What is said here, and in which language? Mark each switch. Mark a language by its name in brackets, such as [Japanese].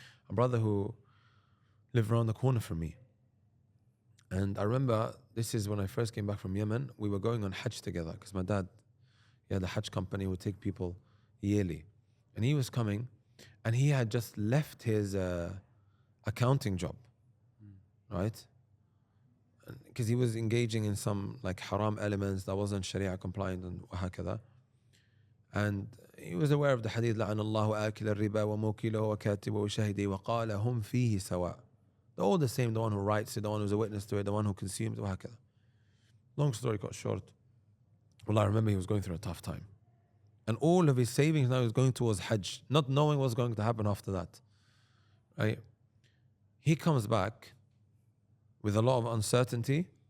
[English] A brother who lived around the corner from me. And I remember, this is when I first came back from Yemen, we were going on Hajj together because my dad, he had a Hajj company, would take people yearly. And he was coming and he had just left his accounting job, right? Because he was engaging in some like haram elements that wasn't Sharia compliant and وهكذا. And he was aware of the hadith, [Arabic] لَعَنَ اللَّهُ آكِلَ الرِّبَا وَمُوكِلَهُ وَكَاتِبَهُ وَشَهِدِهِ وَقَالَ هُمْ فِيهِ سَوَاء. [English] They're all the same, the one who writes it, the one who's a witness to it, the one who consumes it, وهكذا. Long story cut short. Well, I remember he was going through a tough time. And all of his savings now is going towards Hajj, not knowing what's going to happen after that. Right? He comes back with a lot of uncertainty.